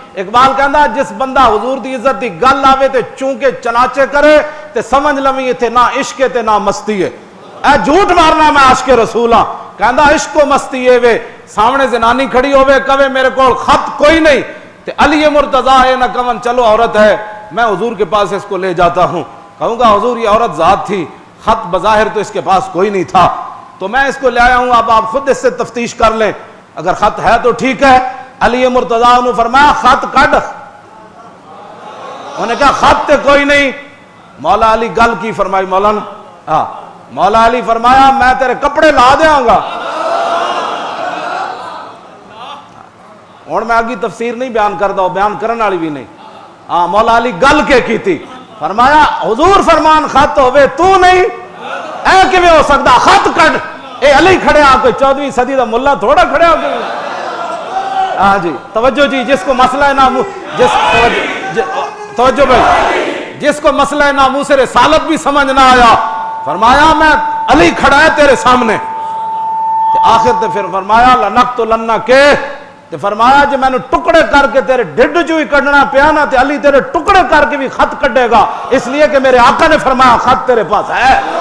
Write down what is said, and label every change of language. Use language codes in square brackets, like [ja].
[pa] اقبال کہندا جس بندہ حضور دی عزت دی گل آوے تے چونکہ چناچے کرے تے سمجھ لویں ایتھے نہ عشق ہے تے نہ مستی ہے. اے جھوٹ مارنا میں عاشق رسول ہاں. کہندا عشق و مستی اے وے سامنے زنانی کھڑی ہوے کہے میرے کول خط کوئی نہیں تے علی مرتضیٰ اے نہ کون [ur] چلو عورت ہے میں حضور کے پاس اس کو لے جاتا ہوں. کہوں گا حضور یہ عورت ذات تھی, خط بظاہر تو اس کے پاس کوئی نہیں تھا, تو میں اس کو لے آیا ہوں, اب آپ خود اس سے تفتیش کر لیں, اگر خط ہے تو ٹھیک ہے. [pa] علی مرتضیٰ نے فرمایا خط کڈ. انہوں نے کہا خط تے کوئی نہیں. مولا علی گل کی فرمائی مولانا, ہاں مولا علی فرمایا میں تیرے کپڑے لا دیاں گا. اور میں آگی تفسیر نہیں بیان کردا, بیان کرن والی بھی نہیں. ہاں مولا علی گل کے کی تھی. فرمایا حضور فرمان خط ہوئے تو نہیں, اے کیویں ہو سکدا, خط کڈ. اے علی کھڑے آ کوئی 14ویں صدی دا ملا تھوڑا کھڑے ہو کے. ہاں جی توجہ جی, جس کو مسئلہ ناموس توجہ بھائی, جس کو مسئلہ ناموس رسالت بھی سمجھ نہ آیا, فرمایا میں علی کھڑا ہے تیرے سامنے. آخر تے پھر فرمایا لنقتلن کے, تے فرمایا جے میں نے ٹکڑے کر کے تیرے ڈھڈ جو ہی کڈنا پیا نا تے علی تیرے ٹکڑے کر کے بھی خط کڈے گا, [ur] اس لیے کہ میرے آقا نے فرمایا خط تیرے پاس ہے.